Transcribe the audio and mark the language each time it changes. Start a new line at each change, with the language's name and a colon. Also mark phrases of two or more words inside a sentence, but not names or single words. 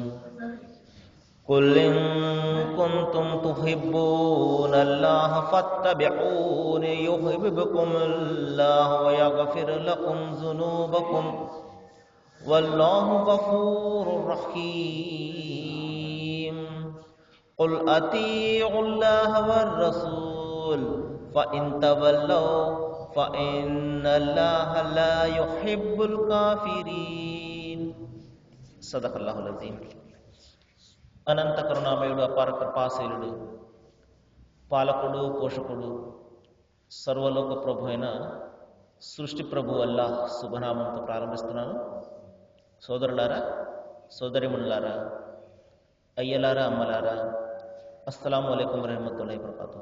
Arabic: قل إن كنتم تحبون الله فاتبعوني يحببكم الله ويغفر لكم ذنوبكم والله غفور رحيم. قل أطيعوا الله والرسول فإن تولوا فإن الله لا يحب الكافرين. صدق الله العظيم.
Telugu: అనంత కరుణామయుడు, అపార కృపాశీలుడు, పాలకుడు, పోషకుడు, సర్వలోక ప్రభు అయిన సృష్టి ప్రభు అల్లాహ్ శుభనామంతో ప్రారంభిస్తున్నాను. సోదరులారా, సోదరిమణులారా, అయ్యలారా, అమ్మలారా,
Arabic: السلام عليكم ورحمة الله وبركاته.